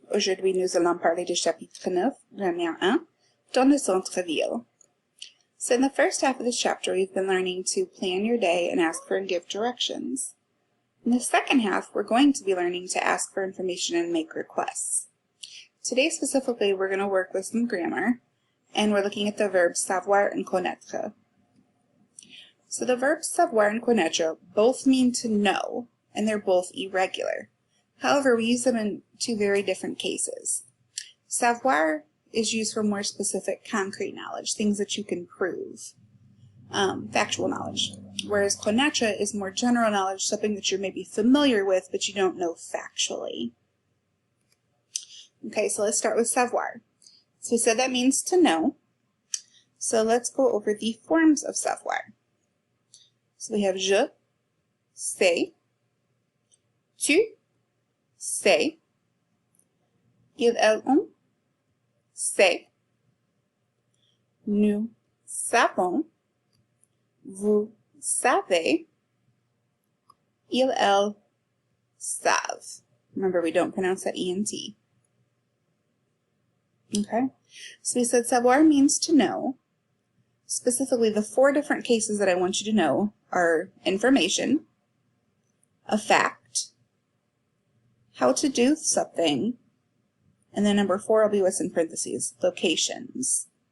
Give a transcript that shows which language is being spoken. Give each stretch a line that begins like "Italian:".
French: Aujourd'hui, nous allons parler du chapitre 9, grammaire 1, dans le centre-ville.
English: So in the first half of this chapter, we've been learning to plan your day and ask for and give directions. In the second half, we're going to be learning to ask for information and make requests. Today specifically, we're going to work with some grammar, and we're looking at the verbs savoir and connaître. So the verbs savoir and connaître both mean to know, and they're both irregular. However, we use them in two very different cases. Savoir is used for more specific concrete knowledge, things that you can prove, factual knowledge. Whereas connaître is more general knowledge, something that you're maybe familiar with, but you don't know factually. Okay, so let's start with savoir. So we said that means to know. So let's go over the forms of savoir. So we have
French: je, sais, tu, sais, il, elle, on, sait, nous savons, vous savez, il, elle, savent.
English: Remember, we don't pronounce that ENT. Okay, so we said savoir means to know. Specifically, the four different cases that I want you to know are information, a fact, how to do something, and then number 4 will be what's in parentheses, locations.